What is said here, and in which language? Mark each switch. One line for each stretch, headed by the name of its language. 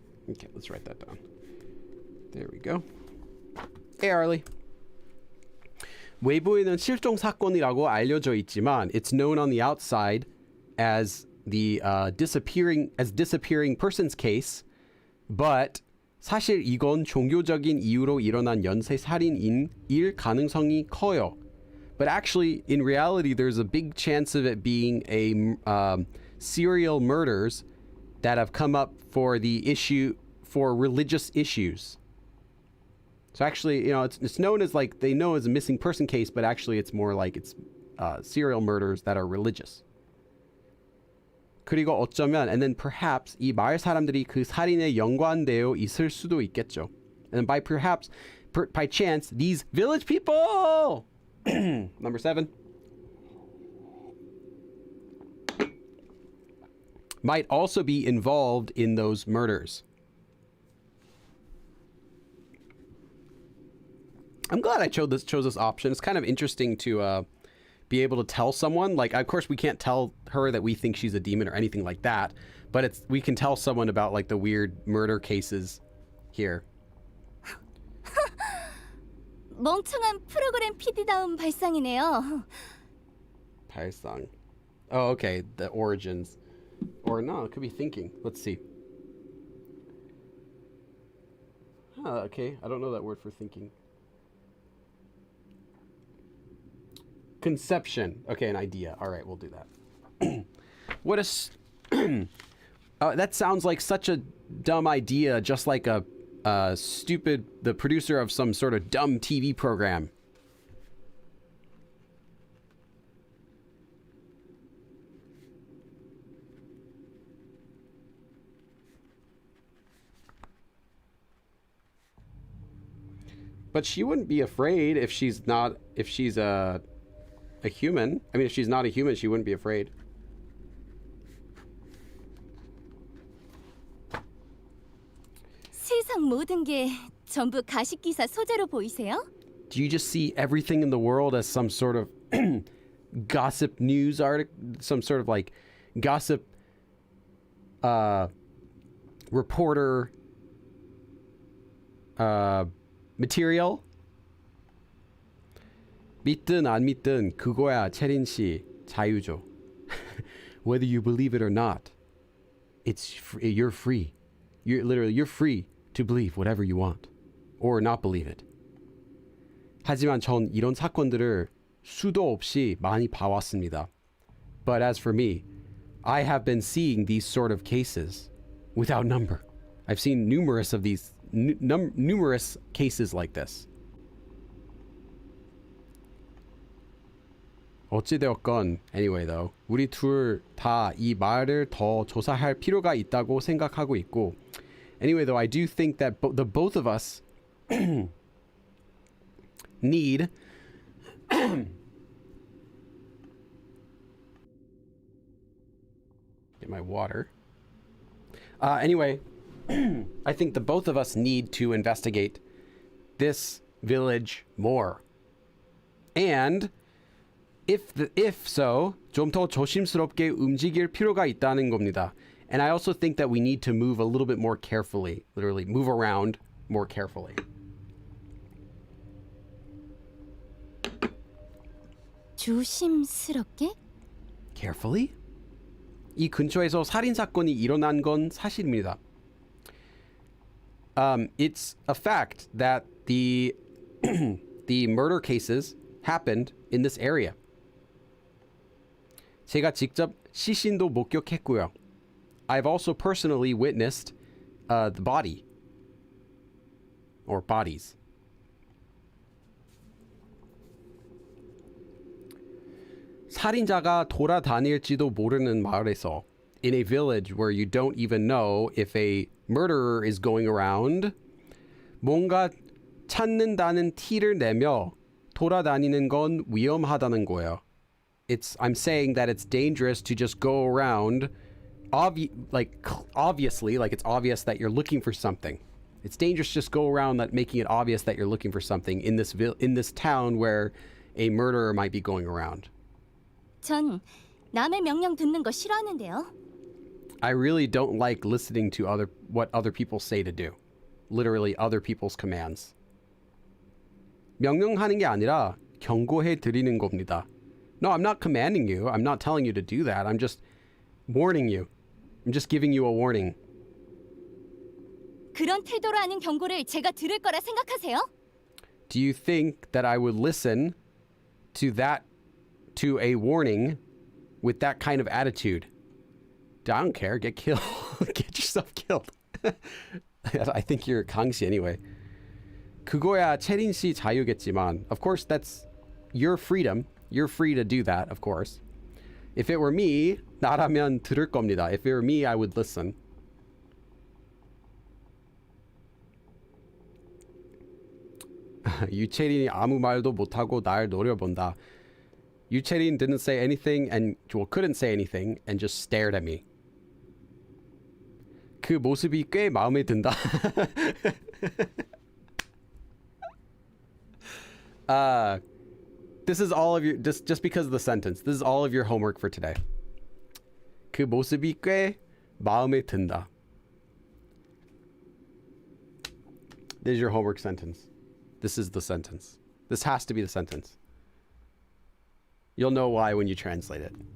English: Okay, let's write that down. There we go. Hey, Arlie.
Korean: 외부에는 실종 사건이라고 알려져 있지만
English: it's known on the outside as the disappearing persons case, But
Korean: 사실 이건 종교적인 이유로 일어난 연쇄 살인일 가능성이 커요.
English: But actually, in reality, there's a big chance of it being a serial murders that have come up for the issue for religious issues. So actually, you know, it's known as like they know as a missing person case, but actually it's more like it's serial murders that are religious.
Korean: 그리고 어쩌면
English: and then perhaps
Korean: 이 마을 사람들이 그 살인에 연관되어 있을 수도 있겠죠.
English: And by perhaps by chance these village people number 7 might also be involved in those murders. I'm glad I chose this option. It's kind of interesting to be able to tell someone, like, of course we can't tell her that we think she's a demon or anything like that, but we can tell someone about like the weird murder cases here.
Korean: 멍청한 프로그램 PD다운 발상이네요.
English: 발상. Oh, okay, the origins. Or no, it could be thinking. Let's see. Okay, I don't know that word for thinking. Conception. Okay, an idea. All right, we'll do that. What a... that sounds like such a dumb idea, just like a stupid... The producer of some sort of dumb TV program. But she wouldn't be afraid if she's a human. I mean, if she's not a human, she wouldn't be afraid.
Korean: 세상 모든 게 전부 가십 기사 소재로 보이세요?
English: Do you just see everything in the world as some sort of gossip news article, some sort of like gossip reporter material?
Korean: 믿든 안 믿든 그거야, 채린 씨. 자유죠.
English: Whether you believe it or not, you're free. You're free to believe whatever you want or not believe it.
Korean: 하지만 전 이런 사건들을 수도 없이 많이 봐왔습니다.
English: But as for me, I have been seeing these sort of cases without number. I've seen numerous of these numerous cases like this.
Korean: 어찌되었건
English: anyway though,
Korean: 우리 둘 다 이 말을 더 조사할 필요가 있다고 생각하고 있고,
English: anyway though, I do think that the both of us need get my water. Anyway, I think the both of us need to investigate this village more. And if so,
Korean: 좀 더 조심스럽게 움직일 필요가 있다는 겁니다.
English: And I also think that we need to move a little bit more carefully, literally move around more carefully.
Korean: 조심스럽게?
English: Carefully?
Korean: 이 근처에서 살인 사건이 일어난 건 사실입니다.
English: It's a fact that the murder cases happened in this area.
Korean: 제가 직접 시신도 목격했고요.
English: I've also personally witnessed the body or bodies.
Korean: 살인자가 돌아다닐지도 모르는 마을에서,
English: in a village where you don't even know if a murderer is going around,
Korean: 뭔가 찾는다는 티를 내며 돌아다니는 건 위험하다는 거예요.
English: I'm saying that it's dangerous to just go around obviously, like it's obvious that you're looking for something. It's dangerous to just go around making it obvious that you're looking for something in this town where a murderer might be going around.
Korean: 전 남의 명령 듣는 거 싫어하는데요.
English: I really don't like listening to what other people say to do. Literally other people's commands.
Korean: 명령하는 게 아니라 경고해 드리는 겁니다.
English: No, I'm not commanding you. I'm not telling you to do that. I'm just warning you. I'm just giving you a warning.
Korean: 그런 태도로 하는 경고를 제가 들을 거라 생각하세요?
English: Do you think that I would listen to a warning with that kind of attitude? I don't care. Get killed. Get yourself killed. I think you're 강씨 anyway.
Korean: 그거야 채린 씨 자유겠지만,
English: of course that's your freedom. You're free to do that, of course. If it were me,
Korean: 나라면 들을 겁니다.
English: If it were me, I would listen.
Korean: 유채린이 아무 말도 못하고 날 노려본다.
English: 유채린 didn't say anything and couldn't say anything and just stared at me.
Korean: 그 모습이 꽤 마음에 든다.
English: This is all of your just because of the sentence. This is all of your homework for today.
Korean: 그 모습이 꽤 마음에 든다.
English: This is your homework sentence. This is the sentence. This has to be the sentence. You'll know why when you translate it.